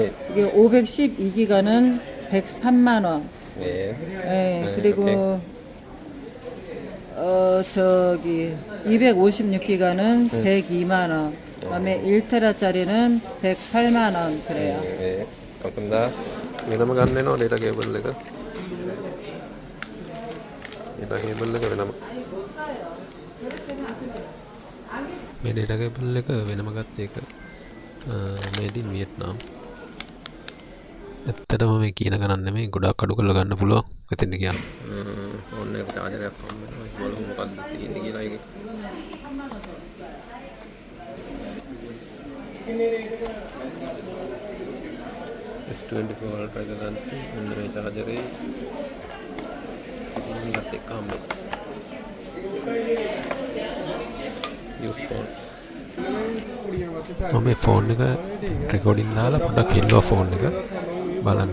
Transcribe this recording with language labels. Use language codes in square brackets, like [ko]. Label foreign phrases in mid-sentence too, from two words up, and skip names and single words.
[ko] 이게 512기가는 103만 원. 네. 예, 그리고 저기 256기가는 102만 원. 그다음에 1테라짜리는 108만 원 그래요. 네. 감사합니다. [si] වෙනම ගන්න වෙනවා [en] data cable [si] එක. [en] data cable [si] එක වෙනම. මේ [en] data cable [si] එක වෙනම ගත්ත එක [en] made in Vietnam. [si] ඇත්තටම මේ කියන ගණන් නෙමෙයි ගොඩක් අඩු කරලා ගන්න පුළුවන්. එතෙන්ද ගියාම. ෆෝන් එක charger එකක් හම්බ වෙනවා. බලමු මොකක්ද තියෙන්නේ කියලා ඒකේ. S24 Ultra එක ගන්න මෙන්න මේ charger එකේ ඉතින්වත් එක්ක හම්බ [en] use phone [si] මම මේ ෆෝන් එක රෙකෝඩින් දාලා පොඩ්ඩක් හෙල්ලුවා ෆෝන් එක බලන්න.